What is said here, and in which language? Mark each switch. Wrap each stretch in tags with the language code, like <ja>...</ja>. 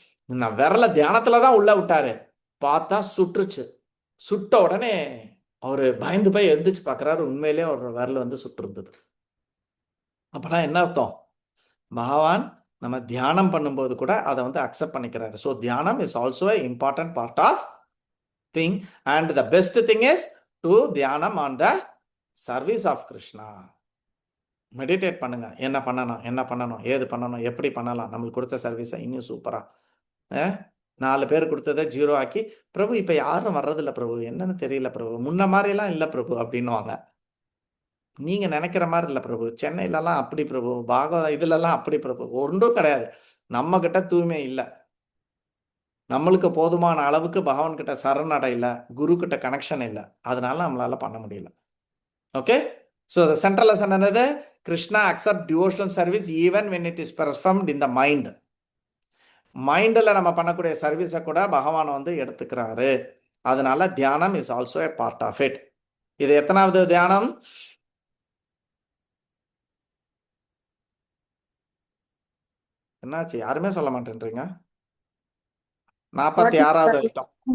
<ta>நான் விரல தியானத்துல தான் உள்ள விட்டாரு, பார்த்தா சுற்றுச்சு. சுட்ட உடனே அவரு பயந்து போய் எழுந்திரிச்சு பார்க்குறாரு. உண்மையிலே ஒரு விரல் வந்து சுட்டு இருந்தது. அப்பனா என்ன அர்த்தம்? பகவான் நம்ம தியானம் பண்ணும்போது கூட அதை வந்து அக்செப்ட் பண்ணிக்கிறாரு.</ta> <en>So தியானம் is also a important part of thing, and the best thing is to தியானம் on the service of Krishna.</en> <ta>Meditate பண்ணுங்க. என்ன பண்ணணும், ஏது பண்ணணும், எப்படி பண்ணலாம், நம்மளுக்கு கொடுத்த சர்வீஸை இன்னும் சூப்பராக 4 பேர் கொடுத்ததை 0 ஆக்கி, பிரபு இப்போ யாரும் வர்றதில்ல பிரபு, என்னன்னு தெரியல பிரபு, முன்ன மாதிரிலாம் இல்லை பிரபு அப்படின்னுவாங்க. நீங்கள் நினைக்கிற மாதிரி இல்லை பிரபு, சென்னையிலலாம் அப்படி பிரபு, பாகவத இதுலலாம் அப்படி பிரபு, ஒன்றும் கிடையாது. நம்மக்கிட்ட தூய்மை இல்லை, நம்மளுக்கு போதுமான அளவுக்கு பகவான்கிட்ட சரணடை இல்லை, குரு கிட்ட கனெக்ஷன் இல்லை, அதனால நம்மளால பண்ண முடியல.</ta> <en>okay, so the central lesson</en> <ta>என்னது?</ta> <en>Krishna accept devotional service even when it is performed in the mind.</en> <ta>மைண்டில் நம்ம பண்ணக்கூடிய சர்வீஸை கூட பகவான் வந்து எடுத்துக்கிறாரு. அதனால தியானம்</ta> <en>Is also a part of it.</en> <ta>இது எத்தனாவது தியானம்? என்னாச்சு, யாருமே சொல்ல மாட்டேன்றீங்க? 46வது ஐட்டம்.</ta>